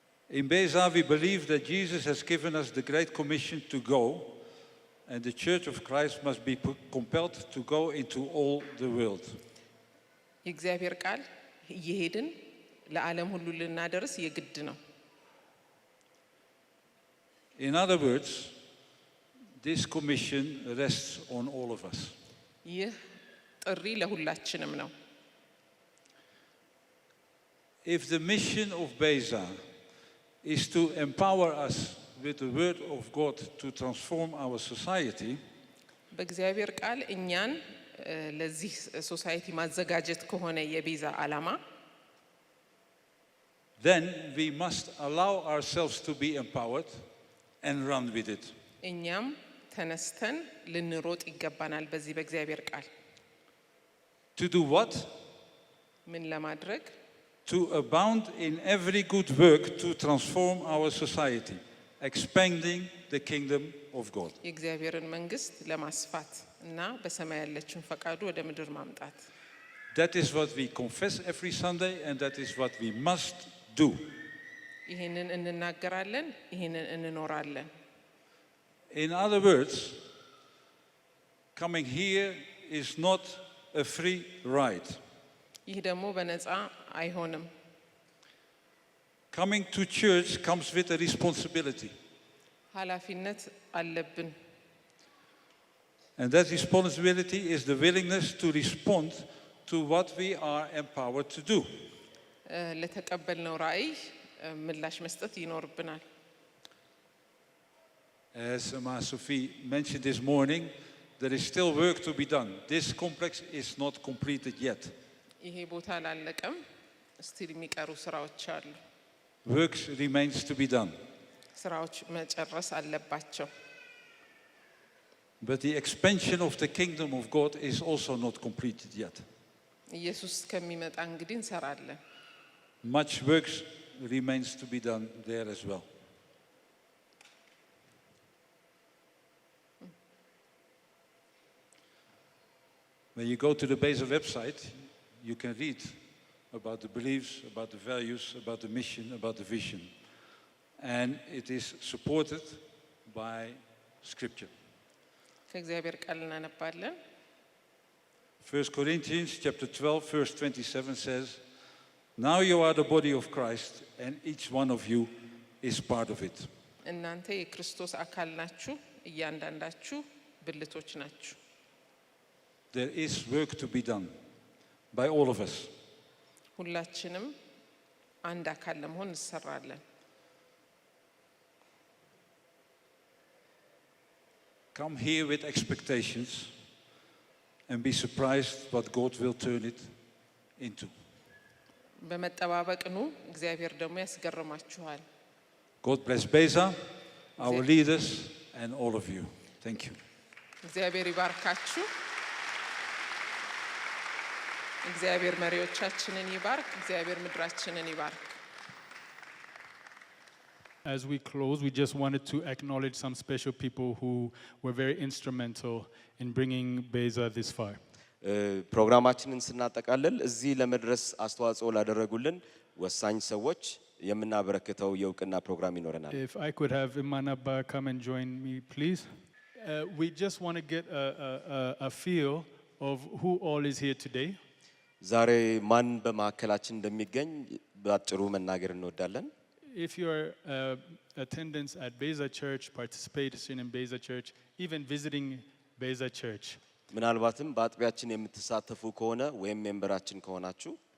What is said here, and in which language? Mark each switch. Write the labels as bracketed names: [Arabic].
[English] In Beza, we believe that Jesus has given us the great commission to go, and the church of Christ must be compelled to go into all the world. [Amharic] የእግዚአብሔር ቃል እየሄድን ለዓለም ሁሉ ልናደርስ የግድ ነው። [English] In other words, this commission rests on all of us. [Amharic] ይህ ጥሪ ለሁላችንም ነው። [English] If the mission of Beza is to empower us with the word of God to transform our society, [Amharic] በእግዚአብሔር ቃል እኛን ለዚህ ሶሳይቲ ማዘጋጀት ከሆነ የቤዛ ዓላማ [English] then we must allow ourselves to be empowered and run with it. [Amharic] እኛም ተነስተን ልንሮጥ ይገባናል በዚህ በእግዚአብሔር ቃል። [English] To do what? [Amharic] ምን ለማድረግ? [English] To abound in every good work to transform our society, expanding the kingdom of God. [Amharic] የእግዚአብሔርን መንግስት ለማስፋት እና በሰማይ ያለችውን ፈቃዱ ወደ ምድር ማምጣት። [English] That is what we confess every Sunday, and that is what we must do. [Amharic] ይሄንን እንናገራለን፣ ይሄንን እንኖራለን። [English] In other words, coming here is not a free ride. [Amharic] ይህ ደግሞ በነፃ አይሆንም። [English] Coming to church comes with a responsibility. [Amharic] ኃላፊነት አለብን። [English] And that responsibility is the willingness to respond to what we are empowered to do. [Amharic] ለተቀበልነው ራእይ ምላሽ መስጠት ይኖርብናል። [English] As Ma Sophie mentioned this morning, there is still work to be done. This complex is not completed yet. [Amharic] ይሄ ቦታ አላለቀም። ስቲል የሚቀሩ ስራዎች አሉ። [English] Work remains to be done. [Amharic] ስራዎች መጨረስ አለባቸው። [English] But the expansion of the kingdom of God is also not completed yet. [Amharic] ኢየሱስ ከሚመጣ እንግዲህ እንሰራለን። [English] Much work remains to be done there as well. When you go to the Beza website, you can read about the beliefs, about the values, about the mission, about the vision. And it is supported by Scripture. [Amharic] ከእግዚአብሔር ቃል እናነባለን። [English] 1 Corinthians chapter 12, verse 27 says, "Now you are the body of Christ, and each one of you is part of it." [Amharic] እናንተ የክርስቶስ አካል ናችሁ፣ እያንዳንዳችሁ ብልቶች ናችሁ። [English] There is work to be done by all of us. [Amharic] ሁላችንም አንድ አካል ለመሆን እንሰራለን። [English] Come here with expectations and be surprised what God will turn it into. [Amharic] በመጠባበቅ ኑ፣ እግዚአብሔር ደግሞ ያስገርማችኋል። [English] God bless Beza, our leaders, and all of you. Thank you. [Amharic] እግዚአብሔር ይባርካችሁ። እግዚአብሔር መሪዎቻችንን ይባርክ። እግዚአብሔር ምድራችንን ይባርክ። [English] As we close, we just wanted to acknowledge some special people who were very instrumental in bringing Beza this far. [Amharic] ፕሮግራማችንን ስናጠቃልል እዚህ ለመድረስ አስተዋጽኦ ላደረጉልን ወሳኝ ሰዎች የምናበረክተው የእውቅና ፕሮግራም ይኖረናል። [English] If I could have Imanaba come and join me, please. We just want to get a feel of who all is here today. [Amharic] ዛሬ ማን በማዕከላችን እንደሚገኝ በአጭሩ መናገር እንወዳለን። [English] If your attendance at Beza Church, participation in Beza Church, even visiting Beza Church, [Amharic] ምናልባትም በአጥቢያችን የምትሳተፉ ከሆነ ወይም ሜምበራችን ከሆናችሁ